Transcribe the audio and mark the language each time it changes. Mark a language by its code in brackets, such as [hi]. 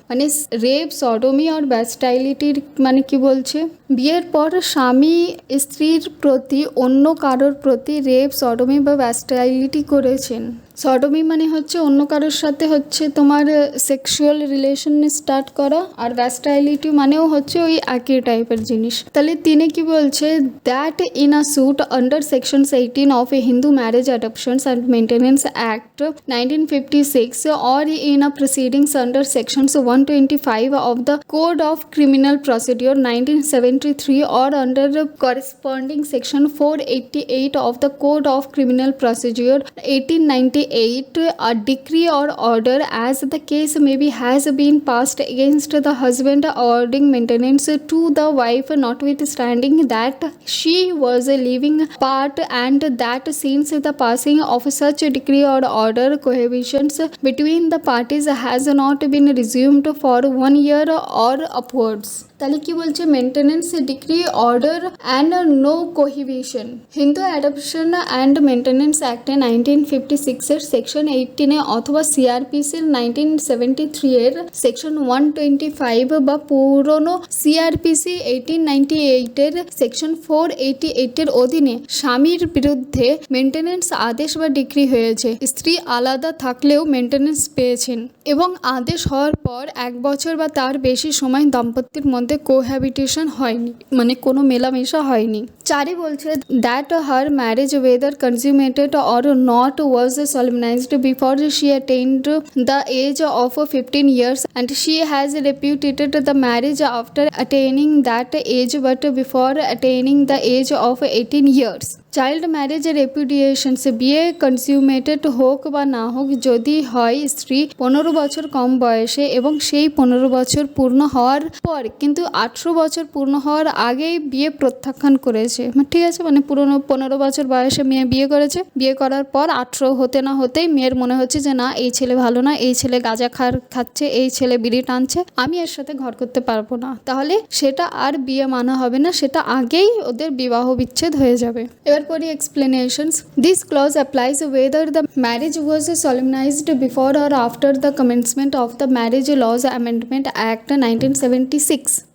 [bn] মানে rape, সডমি or ব্যাস্টাইলিটির মানে কি বলছে, বিয়ের পর স্বামী স্ত্রীর প্রতি অন্য কারোর প্রতি রেপ, সডমি বা ব্যাস্টাইলিটি করেছেন। সডমি মানে হচ্ছে অন্য কারোর সাথে হচ্ছে তোমার সেক্সুয়াল রিলেশন স্টার্ট করা, আর ব্যাস্টাইলিটি মানেও হচ্ছে ওই একই টাইপের জিনিস। তাহলে তিনি কি বলছে, [en] That in a suit under section 18 of a Hindu marriage adoptions and maintenance act 1956 or in a proceedings under sections 125 of the Code of Criminal Procedure 1973 or under the corresponding section 488 of the Code of Criminal Procedure 1898, a decree or order as the case may be has been passed against the husband awarding maintenance to the wife notwithstanding that she was a living part, and that since the passing of such decree or order cohabitation between the parties has not been resumed for 1 year or upwards। [bn] তাহলে কি বলছে, [en] Maintenance decree order and no cohabitation. [bn] Hindu adoption and maintenance অ্যাক্টে 1956-এর section 18-এ অথবা সিআরপিসির 1973-এর section 125 বা পুরনো CrPC 1898-এর section 488-এর অধীনে স্বামীর বিরুদ্ধে maintenance আদেশ বা ডিক্রি হয়েছে। স্ত্রী আলাদা থাকলেও মেনটেনেন্স পেয়েছেন এবং আদেশ হওয়ার পর 1 বছর বা তার বেশি সময় দাম্পত্যের মধ্যে কোহ্যাবিটেশন হয়নি, মানে কোনো মেলামেশা হয়নি। 4 বলছে [en] That her marriage whether consummated or not was solemnized before she attained the age of 15 years and she has repudiated the marriage after attaining that age but before attaining the age of 18 years। [bn] Child marriage রেপুডিয়েশনস, বিয়ে কনজিউমেটেড হোক বা না হোক, যদি হয় স্ত্রী 15 বছর কম বয়সে এবং সেই 15 বছর পূর্ণ হওয়ার পর কিন্তু 18 বছর পূর্ণ হওয়ার আগেই বিয়ে প্রত্যাখ্যান করেছে, ঠিক আছে, মানে পুরনো 15 বছর বয়সে মেয়ে বিয়ে করেছে, বিয়ে করার পর 18 হতে না হতেই মেয়ের মনে হচ্ছে যে না এই ছেলে ভালো না, এই ছেলে গাঁজা খাচ্ছে, এই ছেলে বিড়ি টানছে, আমি এর সাথে ঘর করতে পারবো না, তাহলে সেটা আর বিয়ে মানা হবে না, সেটা আগেই ওদের বিবাহ বিচ্ছেদ হয়ে যাবে। এবার এবার পড়ি explanations. [en] This clause applies whether the marriage was solemnized before or after the commencement of the Marriage Laws Amendment Act 1976.